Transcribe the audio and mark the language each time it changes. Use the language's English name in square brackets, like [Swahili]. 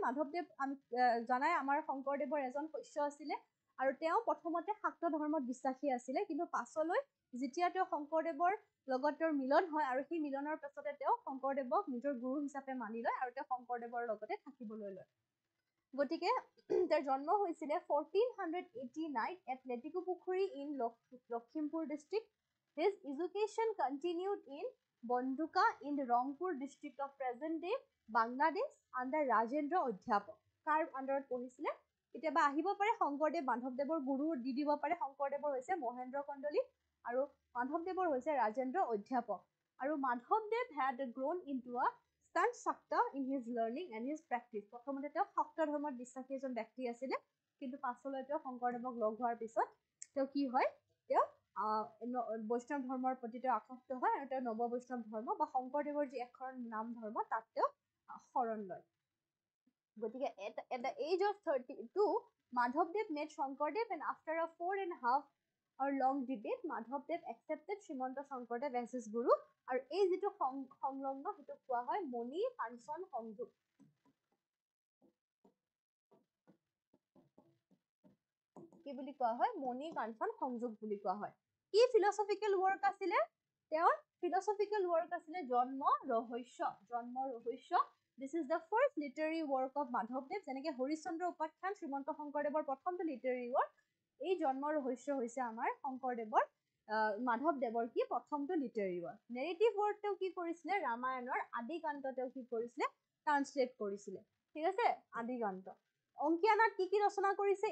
[Assamese] মাধৱদেৱ আমি জানাই আমাৰ শংকৰদেৱৰ এজন শিষ্য আছিলে আৰু তেওঁ প্ৰথমতে শাক্ত ধৰ্মত বিশ্বাসী আছিলে, কিন্তু পাছলৈ যেতিয়া তেওঁ শংকৰদেৱৰ লগত তেওঁৰ মিলন হয় আৰু সেই মিলনৰ পাছতে তেওঁ শংকৰদেৱক নিজৰ গুৰু হিচাপে মানি লয় আৰু তেওঁ শংকৰদেৱৰ লগতে থাকিবলৈ লয়। গতিকে তেওঁৰ জন্ম হৈছিলে 1489 at Letekupukhuri in Lakhimpur district. [English] His education continued in Bandooka in Rangpur district of present day Bangladesh under Rajendra Adhyapak. [Assamese] কাৰ আণ্ডাৰত পঢ়িছিলে? কেতিয়াবা আহিব পাৰে শংকৰদেৱ মাধৱদেৱৰ গুৰু দি দিব পাৰে। শংকৰদেৱৰ হৈছে মহেন্দ্ৰ কন্দলী আৰু মাধৱদেৱৰ হৈছে ৰাজেন্দ্ৰ অধ্যাপক। আৰু [English] মাধৱদেৱ had grown into a stunt Shakta in his learning and his practice। [Assamese] প্ৰথমতে তেওঁ শাক্ত ধৰ্মত বিশ্বাসী এজন ব্যক্তি আছিলে, কিন্তু পাছলৈ তেওঁ শংকৰদেৱক লগ হোৱাৰ পিছত তেওঁ কি হয়? তেওঁ বৈষ্ণৱ ধৰ্মৰ প্ৰতি তেওঁ আসক্ত হয় আৰু তেওঁ নৱ বৈষ্ণৱ ধৰ্ম বা শংকৰদেৱৰ যি এখন নাম ধৰ্ম তাত তেওঁ শৰণ লয়। [English] গতিকে at the age of 32 Madhavdev met Shankardev and after a 4.5 hour long debate Madhavdev accepted Srimanta Shankardev as his guru [Assamese] আৰু এই যিটো সংলগ্ন সেইটো কোৱা হয় মণি কাঞ্চন সংযোগ। কি বুলি কোৱা হয়? মণি কাঞ্চন সংযোগ বুলি কোৱা হয়। কি ফিলচফিকেল ৱৰ্ক আছিলে? তেওঁৰ ফিলচফিকেল ৱৰ্ক আছিলে জন্ম ৰহস্য। জন্ম ৰহস্য। [English] This is the first literary work of Madhavdev। [Assamese] যেনেকে হৰিশ্চন্দ্ৰ উপাখ্যান শ্ৰীমন্ত শংকৰদেৱৰ প্ৰথমটো লিটাৰী ৱৰ্ক, এই জন্ম ৰহস্য হৈছে আমাৰ শংকৰদেৱৰ মাধৱদেৱৰ কি প্ৰথমটো লিটাৰী ৱৰ্ক। নেৰেটিভ ৱৰ্ক তেওঁ কি কৰিছিলে? ৰামায়ণৰ আদিকান্ত তেওঁ কি কৰিছিলে? ট্ৰান্সলেট কৰিছিলে। ঠিক আছে, আদিকান্ত। অংকীয়ানাট কি কি ৰচনা কৰিছে?